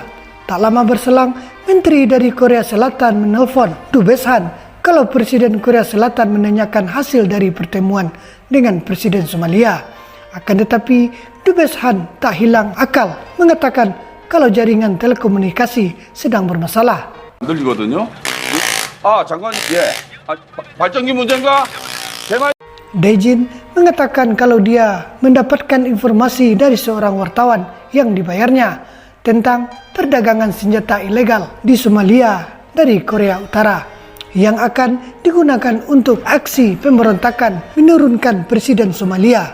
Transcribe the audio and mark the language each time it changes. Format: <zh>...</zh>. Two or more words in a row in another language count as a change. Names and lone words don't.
<id>Tak lama berselang, Menteri dari Korea Selatan menelpon Dubes Han kalau Presiden Korea Selatan menanyakan hasil dari pertemuan dengan Presiden Somalia. Akan tetapi, Dubes Han tak hilang akal mengatakan kalau jaringan telekomunikasi sedang bermasalah.</id> <ko>들리거든요. 장관, 발전기 문제인가?</ko> <id>Dae-jin mengatakan kalau dia mendapatkan informasi dari seorang wartawan yang dibayarnya tentang perdagangan senjata ilegal di Somalia dari Korea Utara yang akan digunakan untuk aksi pemberontakan menurunkan Presiden Somalia.</id>